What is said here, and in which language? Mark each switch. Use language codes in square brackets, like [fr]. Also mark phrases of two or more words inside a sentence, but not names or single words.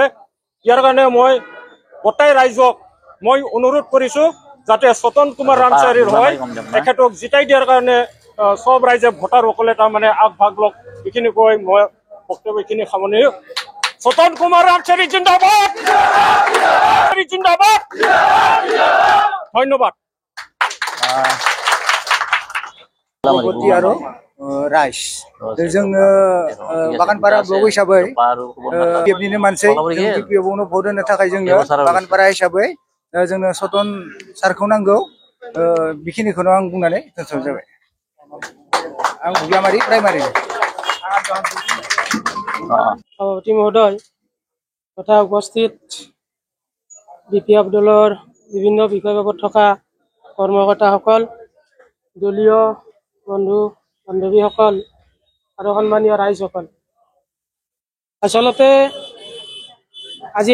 [as] ইয়াৰ কাৰণে মই গোটেই ৰাইজক মই অনুৰোধ কৰিছো যাতে সতন কুমাৰ ৰামচাৰীৰ হয় তেখেতক জিতাই দিয়াৰ কাৰণে সব ৰাইজে ভোটাৰসকলে তাৰমানে আগভাগ লওক। এইখিনি কৈ মই বক্তব্যখিনি সামৰণি। সতন কুমাৰ ৰামচাৰী জিন্দাবাদ, জিন্দাবাদ। ধন্যবাদ। সভাপতি আৰু ৰাইজ [brx] जोङो बागानपारा ब्लक हिसाबै बिएफनिनो मानसि बिपिएफआवनो भट होनो थाखाय जोङो बागानपारा हिसाबै जोंनो सतन सारखौ नांगौ। बेखिनिखौनो आं बुंनानै दोनथ'नाय जाबाय। आं बुगियामारि प्राइमारि [as] সভাপতি মহোদয় তথা উপস্থিত বিপিএফ দলৰ বিভিন্ন বিষয়ববত থকা কৰ্মকৰ্তাসকল, দলীয় বন্ধু বান্ধৱীসকল আৰু সন্মানীয় ৰাইজসকল, আচলতে আজি